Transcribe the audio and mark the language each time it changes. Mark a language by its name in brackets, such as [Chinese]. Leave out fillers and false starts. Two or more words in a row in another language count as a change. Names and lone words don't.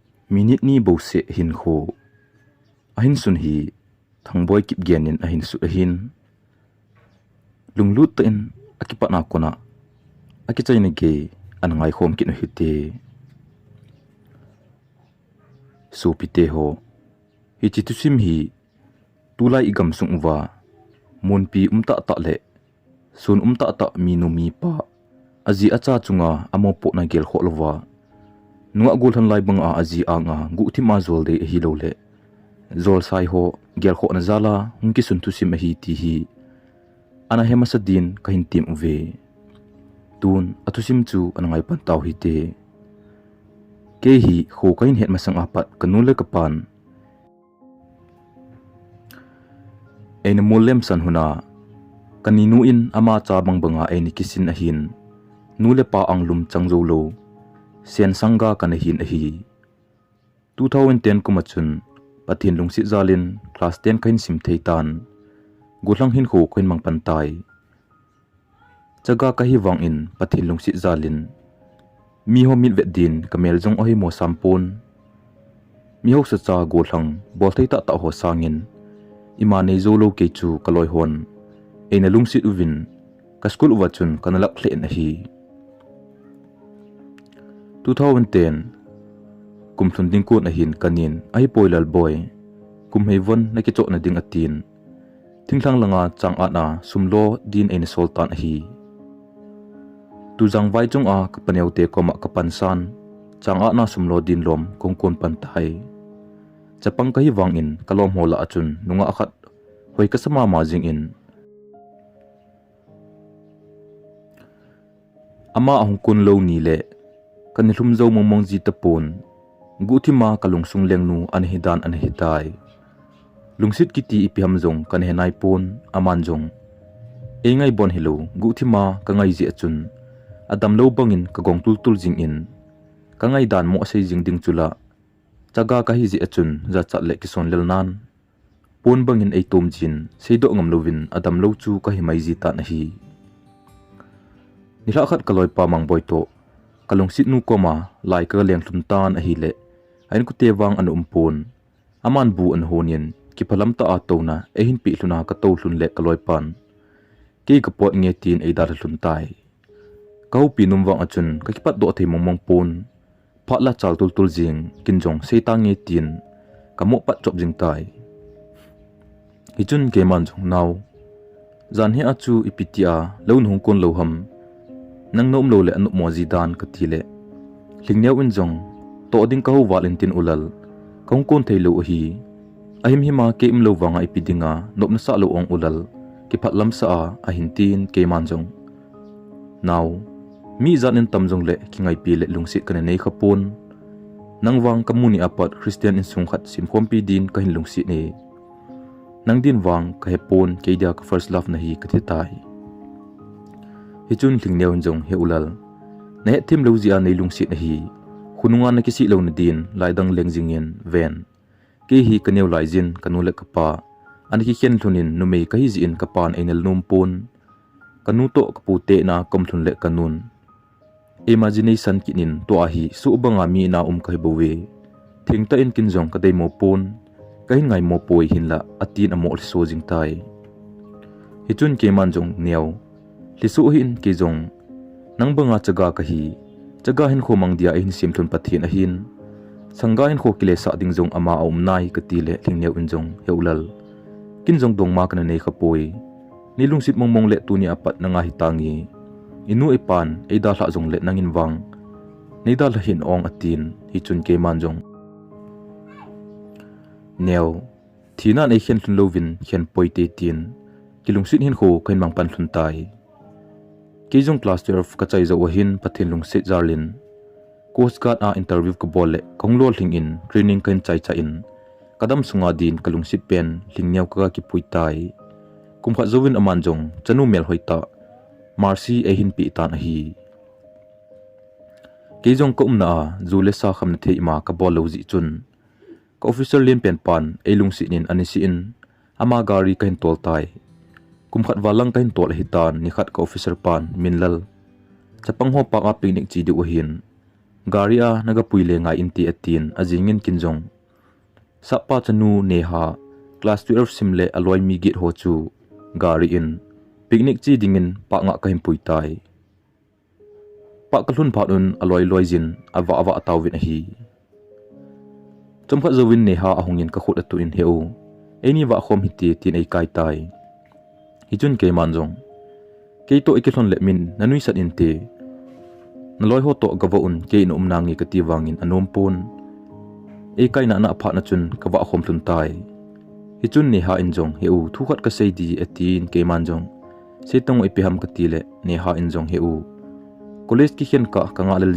[Thado Chin] minute ni bo se hin kho ahin sun hi Thangboi kip genin ahin su ahin lunglut in akipa na kona akichay na ge anangay khom kinu hite so pite ho hichi Thusim hi tulay igam sungwa munpi umta ta le sun umta ta minumi pa azi acha chunga amopo na gel kholwa nuwa gulhan lai banga azi anga gu thima zol de hi lo le zol sai ho gel kho na zala hungki sun Thusim hi ti hi ana hema sadin kahin tim uve tun Thusim chu anangai pantaw hi te ke hi kho kain het masang apat kanule kapan ena mulem san huna kaninu in ama cha banga eni kisin ahin nule pa ang lum changjolo sen sanga kanahin ahi 2010 kumachun pathin lungsi zalin class 10 kain sim theitan gulang hin kho kain mang pantai chaga kahi wang in pathin lungsi zalin mi ho mit vedin kamel jong ohi mo sampon mi ho sa cha gulang bol thei ta ta ho sangin imane zolo ke chu kaloi hon ena lungsi uvin ka school wachun kanalak hle na hi 2010 kumthun ding ko na hin kanin ai poilal boy kumhevon na kicho na ding atin thingthang langa chang ana sumlo din ena sultan hi tujang vai chung a kapaneute koma kapansan chang ana sumlo din lom kongkon pantai chapang kahi wangin kalom hola achun nunga akhat hoi kasama majing in ama ahung kun lo ni le kanilum zo mongmong ji tapon guthima kalungsung lengnu anhidan anhitai lungsit kiti ipiham jong kanhenai pon amanjong engai bon hilo guthima kangai ji achun adam lo bangin kagong tultul jing in kangai dan mo sei jing ding chula chaga kahi ji achun za chat le kison lelnan pon bangin ei tom jin seido ngam lovin adam lo chu kahi mai ji ta na hi nila khat kaloi pa mang boito kalungsit nu koma lai ka leng hlum tan a hi le ain ku te wang an umpon aman bu an honin ki phalam ta a tona e hin pi hluna ka to hlun le kaloi pan ke ka pot nge tin ei dar hlun tai kau pi num wang achun ka ki pat do thei mongmong pon phatla chal tul tul jing kinjong seita nge tin ka mo pat chop jing tai hichun ke man jong naw zan he achu ipitia lon hong kon lo ham nang nom lo le anu moji dan ka tile lingneu in jong to ding ka ho valentin ulal kong kon theilo hi ahim hima ke im lo wanga ipidinga nopna sa lo ong ulal ki phatlam sa a hintin ke man jong naw mi zanin tamjong le kingai pi le lungsi kana nei khapon nang wang kamuni apat Christian in sungkhat simkhompi din ka hin lungsi ni nang din wang ka hepon ke dia ka [English] first love [Thado Chin] na hi ka thitai hichun lingneu jong he ulal ne thim lo zia nei lungsi na hi khununga na kisi lo na din laidang lengjingin ven ke hi kaneu laijin kanule kapa ani ki khen thunin numei ka hi jin kapan enel numpon kanuto kapute na komthun le kanun imagination kinin to ahi su banga mi na kai bowe thingta in kinjong ka dei mo pon kai ngai mo poi hinla atin amo so jing tai hichun ke manjong neo lisu hin ke jong nang banga chaga ka hi chaga hin khomang dia hin simthun pathin a hin sanga hin kho kile sa ding jong ama om nai ka tile lingneu injong heulal kinjong dong ma kana nei khapoi nilungsit mongmong le tu ni apat nanga hitangi inu ipan eida hla jong le nangin wang neida la hin ong atin hichun ke manjong neo thina nei khen thun lovin khen poite tin kilungsit hin kho kain mang pan thun tai kejong class 12 ka chai zo hin pathin lungsit zarlin [English] coast guard [Thado Chin] a interview ka bolle konglol hing in training kain chai cha in kadam sunga din kalungsit pen lingneu ka ki puitai kumkha zowin amanjong chanu mel hoita marsi e hin pi tan hi kejong ko umna zule sa khamna thei ma ka bol lo ji chun ka officer len pen pan e lungsi nin anisi in ama gari kain tol tai kumkhat walang kain tol hitan ni khat ka officer pan minlal chapang ho pa ka picnic chi di uhin garia naga puile ngai inti atin ajingin kinjong sapa chanu neha class 12 simle aloi mi git ho chu gari in picnic chi dingin pa nga ka himpui tai pa kalhun phaun aloi loijin awa awa atawin hi chomkha zawin neha ahungin ka khut atu in heu eni wa khom hiti tin ei kai tai hichun ke manjong keito ikithon le min nanui sat inte naloi ho to gawaun ke in umnangi ka tiwangin anompon e kai na na pha na chun ka wa khom thun tai hichun neha injong heu thukhat ka seidi atin ke manjong setong ipiham ka tile neha injong heu college ki khen ka nga lel